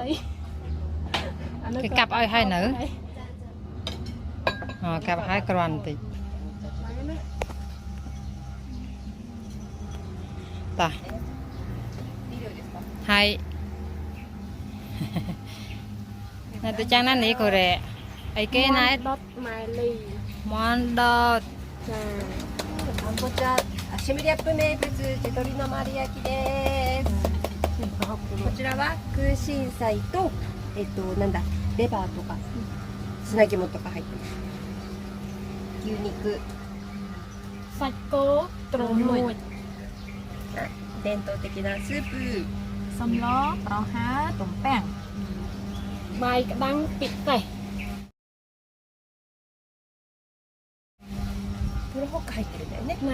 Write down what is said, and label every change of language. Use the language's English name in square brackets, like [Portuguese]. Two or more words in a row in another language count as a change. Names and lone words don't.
[Khmer] គេកាប់ឲ្យហើយនៅកាប់ឲ្យគ្រាន់បន្តិចតោះហើយនៅទៅចាំងណានេះកូរ៉េអីគេណែ ដុតម៉ែលី មន់ដុត ចា [Japanese] こちらシェムリアップ名物地鶏の丸焼きです。こちらは空心菜となんだレバーとか砂肝とか入ってます。牛肉、 [Khmer] សាច់គោទ្រមួយ [Japanese] 伝統的なスープ、 [Khmer] សំឡប្រហើរទំពាំង បាយក្តាំងពិសេស [Japanese] これホッカ入ってるんだよね。